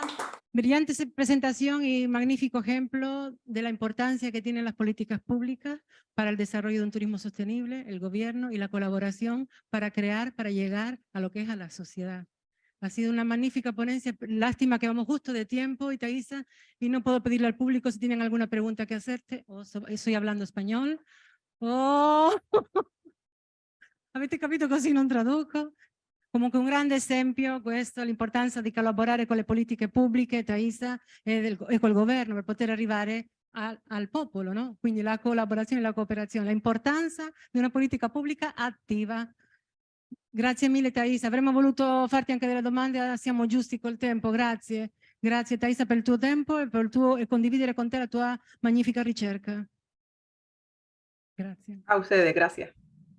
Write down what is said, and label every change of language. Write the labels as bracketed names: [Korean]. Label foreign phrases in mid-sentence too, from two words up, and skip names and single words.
[Spanish] Brillante presentación y magnífico ejemplo de la importancia que tienen las políticas públicas para el desarrollo de un turismo sostenible, el gobierno y la colaboración para crear, para llegar a lo que es a la sociedad. Ha sido una magnífica ponencia. Lástima que vamos justo de tiempo, Thaisa, y no puedo pedirle al público si tienen alguna pregunta que hacerte. Estoy hablando español. [Italian] Oh, avete capito così non traduco? Comunque un grande esempio questo, l'importanza di collaborare con le politiche pubbliche, Thaisa, e col governo per poter arrivare al popolo, no? Quindi la collaborazione e la cooperazione, l'importanza di una politica pubblica attiva. Grazie mille Thaisa, avremmo voluto farti anche delle domande, siamo giusti col tempo, grazie. Grazie Thaisa per il tuo tempo e per condividere con te la tua magnifica ricerca. [Spanish] Gracias. A ustedes, gracias.